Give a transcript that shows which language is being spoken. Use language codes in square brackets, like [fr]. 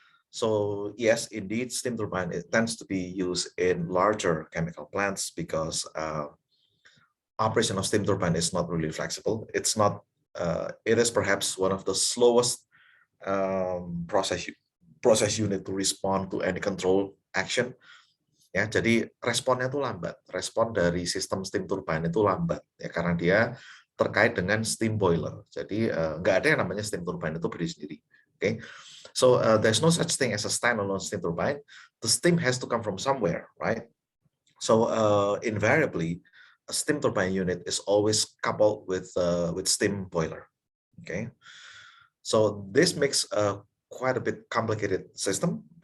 [en] So yes, indeed, steam turbine, it tends to be used in larger chemical plants because operation of steam turbine is not really flexible. It's not. It is perhaps one of the slowest process unit to respond to any control action. [id] Ya, jadi responnya itu lambat. Respon dari sistem steam turbine itu lambat ya, karena dia terkait dengan steam boiler. Jadi nggak ada yang namanya steam turbine itu berdiri sendiri. [en] Okay, so there's no such thing as a standalone steam turbine. The steam has to come from somewhere, right? So invariably, a steam turbine unit is always coupled with steam boiler. Okay, so this makes a quite a bit complicated system.